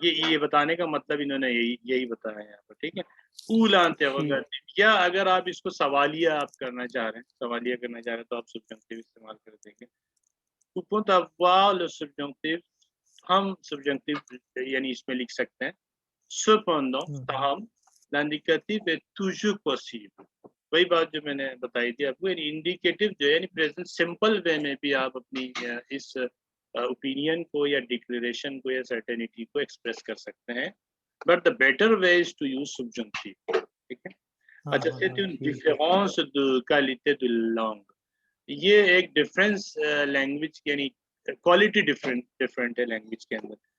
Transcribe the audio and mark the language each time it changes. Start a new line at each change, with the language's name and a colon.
Hindi: ये बताने का मतलब इन्होंने यही बताया यहाँ पर. ठीक है, पूला इंटरोगेटिव, या अगर आप इसको सवालिया आप करना चाह रहे हैं, सवालिया करना चाह रहे हैं तो आप subjunctive इस्तेमाल कर देंगे.
French: Pour avoir le subjonctif,
Hindi: हम subjunctive यानी इसमें लिख सकते हैं.
French: Cependant, ताहम, l'indicatif est toujours possible.
Hindi: वही बात जो मैंने बताई थी आपको, यानी इंडिकेटिव जो है यानी प्रेजेंट सिंपल वे में भी आप अपनी इस ओपिनियन को या डिक्लेरेशन को या सर्टेनिटी को एक्सप्रेस कर सकते हैं,
English: but the better way is to use subjunctive,
Hindi: ठीक है। अच्छा,
French: c'est une différence de qualité de langue,
Hindi: ये एक डिफरेंस लैंग्वेज यानी क्वालिटी डिफरेंट है लैंग्वेज के अंदर।